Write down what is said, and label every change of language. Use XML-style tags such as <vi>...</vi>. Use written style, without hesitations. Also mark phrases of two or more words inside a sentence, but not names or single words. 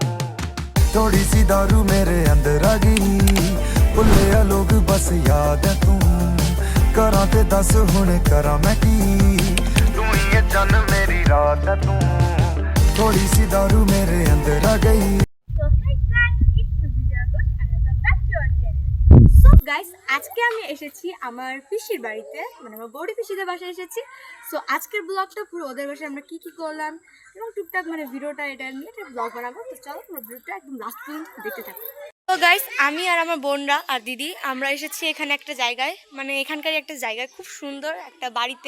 <hi>थोड़ी सी दारू मेरे अंदर आ गई, भुल्लिया लोग बस याद है तू।</hi> <pa>ਕਰਾ ਤੇ ਦੱਸ ਹੁਣ ਕਰਾ ਮੈਂ ਕੀ,</pa> <hi>तू ही है जन मेरी रात है तू। थोड़ी सी दारू मेरे अंदर आ गई।</hi> <en>So guys,</en> <bn>আজকে আমি এসেছি আমার পিসির বাড়িতে, মানে আমার বড়ি পিসিদের বাসায় এসেছি। সো আজকের ব্লগটা পুরো ওদের বাসায় আমরা কি করলাম এবং টুকটাক মানে ভিডিওটা এটা নিয়ে একটা ব্লগ বানাবো। তো চলো পুরো ভিডিওটা একদম লাস্ট পর্যন্ত দেখতে থাকো। তো গাইস, আমি আর আমার বোনরা আর দিদি আমরা এসেছি এখানে একটা জায়গায়, মানে এখানকারই একটা জায়গায়, খুব সুন্দর একটা বাড়িতে।</bn>